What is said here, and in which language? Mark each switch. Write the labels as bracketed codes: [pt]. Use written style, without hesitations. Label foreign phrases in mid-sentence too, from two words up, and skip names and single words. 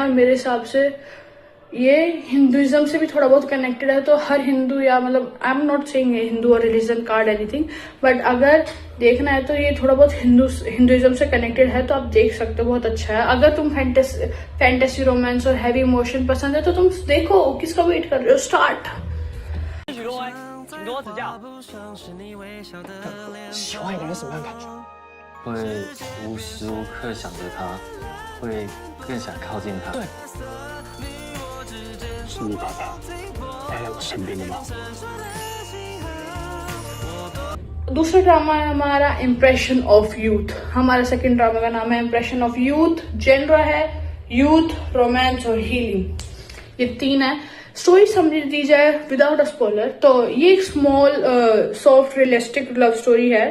[hi] और मेरे हिसाब से ये हिंदुइज्म से भी थोड़ा बहुत कनेक्टेड है। तो हर हिंदू, या मतलब [en] I am not saying Hindu [hi] और [en] religion card anything, [hi] बट अगर देखना है तो ये थोड़ा बहुत हिंदुइज्म से कनेक्टेड है। तो आप देख सकते हो, बहुत अच्छा है। अगर तुम [en] fantasy romance [hi] और [en] heavy emotion [hi] पसंद है तो तुम देखो। किसका वेट कर रहे हो? स्टार्ट। [zh] 请多指教。喜欢一个人什么样的感觉？会无时无刻想着他，会更想靠近他。对，是你爸爸待在我身边的吗？ [hi] दूसरा ड्रामा है हमारा [en] Impression of Youth. [hi] हमारा [en] second drama [hi] का नाम है [en] Impression of Youth. [hi] जेनर है [en] youth, romance [hi] और हीलिंग। ये 3 है। स्टोरी समझ दी जाए [en] without a spoiler [hi] तो ये एक [en] small soft realistic love story [hi] है।